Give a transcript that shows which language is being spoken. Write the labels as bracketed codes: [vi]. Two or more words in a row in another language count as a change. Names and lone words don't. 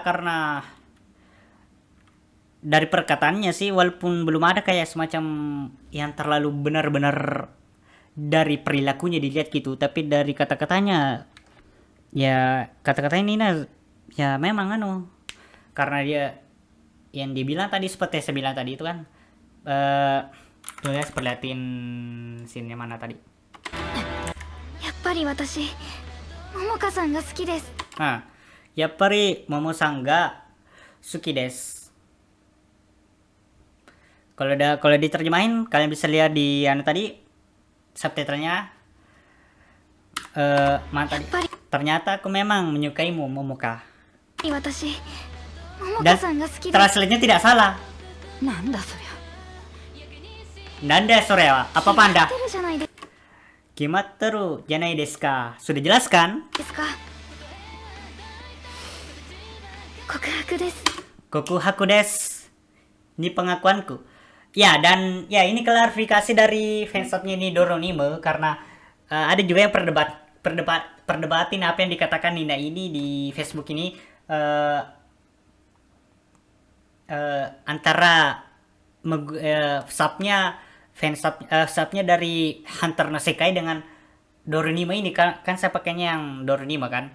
[id] Karena dari perkataannya sih, walaupun belum ada kayak semacam yang terlalu benar-benar dari perilakunya dilihat gitu, tapi dari kata-katanya, ya kata-katanya Nina ya memang karena dia yang dibilang tadi seperti saya bilang tadi itu kan, tuh ya perlihatin scene mana tadi. [ja] やっぱり私桃香さんが好きです。やっぱり桃さんが好きです. [id] Kalau diterjemahin kalian bisa lihat di tadi subtitlenya. Tadi ternyata aku memang menyukaimu Momoka. [ja] 私桃 [id] Dan [ja] 香さんが好きです。 [id] translate-nya tidak salah. [ja] なんだそりゃ。なんだそれは, [id] apa panda? [ja] 知ってるじゃないで決まってるじゃないですか? [id] Sudah jelas kan? [ja] すか。告白です。告白です. [id] Ini pengakuanku. Ya, dan ya ini klarifikasi dari fansubnya ini Doronime, karena ada juga yang perdebatin apa yang dikatakan Nina ini di Facebook ini, antara subnya dari Hunter no Sekai dengan Doronime ini kan saya pakainya yang Doronime kan.